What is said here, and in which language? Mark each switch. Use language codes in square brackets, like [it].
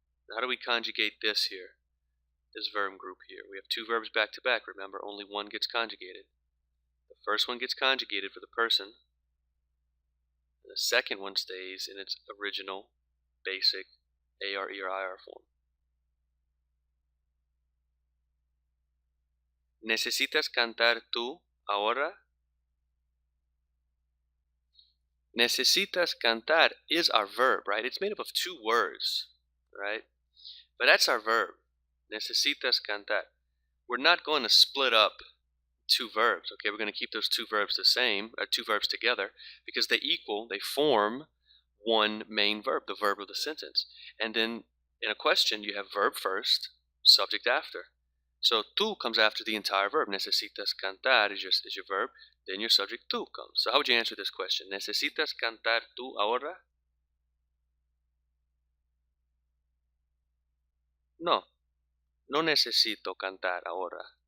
[en] How do we conjugate this here? This verb group here. We have two verbs back to back. Remember, only one gets conjugated. The first one gets conjugated for the person. And the second one stays in its original, basic AR, ER, IR form. [es] ¿Necesitas cantar tú ahora? Necesitas cantar [en] is our verb, right? It's made up of two words, right? But that's our verb. [es] Necesitas cantar. [en] We're not going to split up two verbs, okay? We're going to keep those two verbs the same, two verbs together, because they form one main verb, the verb of the sentence. And then in a question, you have verb first, subject after. So tú comes after the entire verb. [es] Necesitas cantar [en] is your verb, then your subject tú comes. So how would you answer this question? [es] ¿Necesitas cantar tú ahora? No, no necesito cantar ahora.